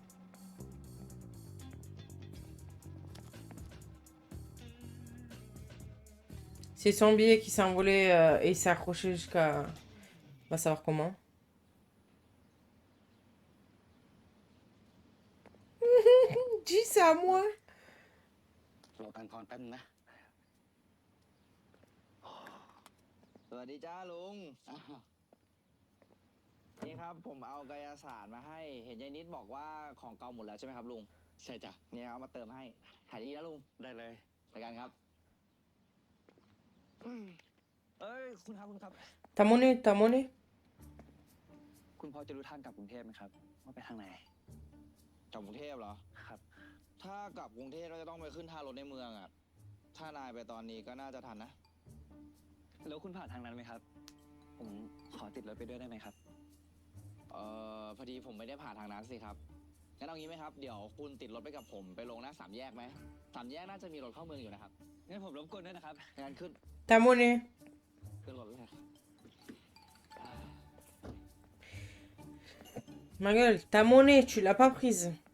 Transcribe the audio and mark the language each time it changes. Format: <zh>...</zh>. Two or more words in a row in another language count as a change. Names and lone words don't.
<fr>C'est son billet qui s'est envolé et s'est accroché jusqu'à... On va savoir comment. Dis ça à moi.</fr> <th>รอตังค์ทอนแป๊บนึงนะสวัสดีจ้าลุง นี่ครับผมเอากายศาสตร์มาให้ เห็นยายนิดบอกว่าของเก่าหมดแล้วใช่ไหมครับลุง ใช่จ้ะเนี่ยเอามาเติมให้ ขายดีแล้วลุง ได้เลย ไปกันครับเอ้ยคุณครับ</th> <fr>T'as monnaie, t'as monnaie?</fr> <th>คุณพอจะรู้ทางกลับกรุงเทพไหมครับว่าไปทางไหน กลับกรุงเทพเหรอ ครับ ถ้ากลับกรุงเทพเราจะต้องไปขึ้นท่ารถในเมืองอ่ะ ถ้านายไปตอนนี้ก็น่าจะทันนะ แล้วคุณผ่านทางนั้นไหมครับ ผมขอติดรถไปด้วยได้ไหมครับ พอดีผมไม่ได้ผ่านทางนั้นสิครับ งั้นเอางี้ไหมครับ เดี๋ยวคุณติดรถไปกับผมไปลงหน้าสามแยกไหมสามแยกน่าจะมีรถเข้าเมืองอยู่นะครับ งั้นผมรบกวนด้วยนะครับ งั้นขึ้น</th> <fr>Ta monnaie.</fr> <th>ขึ้นรถเลย</th> <fr>Ma gueule, ta monnaie, tu l'as pas prise.</fr>